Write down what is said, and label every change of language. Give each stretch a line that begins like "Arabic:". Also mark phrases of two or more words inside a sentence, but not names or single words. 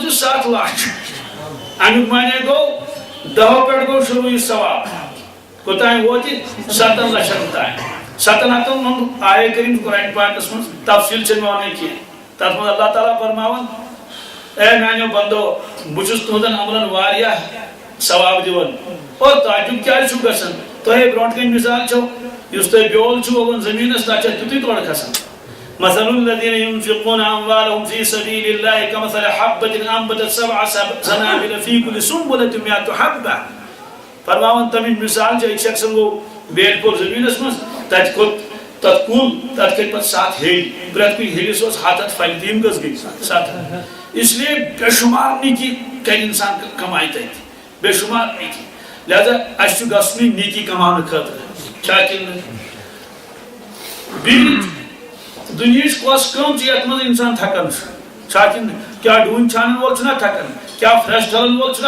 Kashmiri: چھُ 7 لچھ امیُک معنی گوٚو 10 پٮ۪ٹھ گوٚو شروع یہِ ثواب کوتام ووت یہِ 7 لچھن تام 7 ہتن ہُنٛد آیے کٔرِم قرآن پاکس منٛز تفصیٖل چھنہٕ مےٚ ونٕنۍ کینٛہہ تتھ منٛز اللہ تعالیٰ فرماوان اے میانیو بندو بہٕ چھُس تُہنٛدن عملن واریاہ ثواب دِوان اور تعجب کیٛازِ چھُ گژھان تۄہہِ برونٛٹھ کَنہِ مِثال چھو یُس تۄہہِ بیول چھُ وَوُن زٔمیٖنَس تَتھ چھِ تیُتُے تورٕ کھسان
Arabic: مثل الذين ينفقون أموالهم في سبيل الله كمثل حبة أنبتت 7 سنابل في كل سنبلة 100 حبة
Kashmiri: فرماون تمِچ مِثال چھِ أکۍ شخصن گوٚو بیٹ پوٚر زٔمیٖنَس منٛز تَتہِ کھوٚت تَتھ کُل تَتھ کھٔتۍ پَتہٕ 7 ہیٚلۍ پرٛٮ۪تھ کُنہِ ہیٚلِس اوس 7 ہَتھ پھلہِ تہٕ یِم کٔژ گٔے 7
Urdu: اس لیے
Kashmiri: بے شُمار نیکی کَرِ اِنسان کمایہِ تَتہِ بے شُمار نیکی لہذا اَسہِ چھُ گژھنُے نیکی کماونہٕ خٲطرٕ چھا کِنہٕ نہٕ بیٚیہِ دُنیہِچ کۄس کٲم چھِ یَتھ منٛز اِنسان تھکان چھُ چھا کِنہٕ نہٕ کیٛاہ ڈوٗنۍ چھانن وول چھُنا تھکان کیٛاہ فرٛٮ۪س ڈلن وول چھُنا